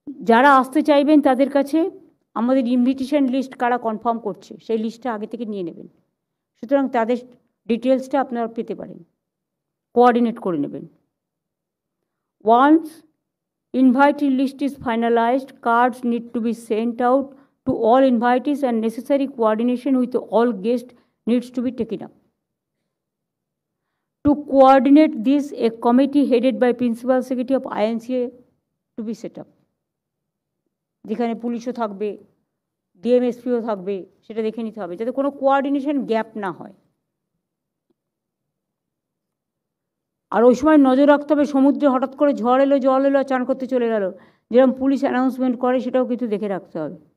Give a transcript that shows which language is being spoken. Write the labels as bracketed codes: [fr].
[bn] যারা আসতে চাইবেন তাদের কাছে আমাদের ইনভিটেশন লিস্ট কারা কনফার্ম করছে সেই লিস্টটা আগে থেকে নিয়ে নেবেন, সুতরাং তাদের ডিটেলসটা আপনারা পেতে পারেন, কোঅর্ডিনেট করে নেবেন। [en] Once invitee list is finalized, cards need to be sent out to all invitees and necessary coordination with all guests needs to be taken up. To coordinate this, a committee headed by Principal Secretary of INCA to be set up. [bn] যেখানে পুলিশও থাকবে, ডিএমএসপিও থাকবে, সেটা দেখে নিতে হবে যাতে কোনো কোঅর্ডিনেশন গ্যাপ না হয়। আর ওই সময় নজর রাখতে হবে সমুদ্রে হঠাৎ করে ঝড় এলো, জল এলো, চান করতে চলে গেল, যেরকম পুলিশ অ্যানাউন্সমেন্ট করে সেটাও কিন্তু দেখে রাখতে হবে।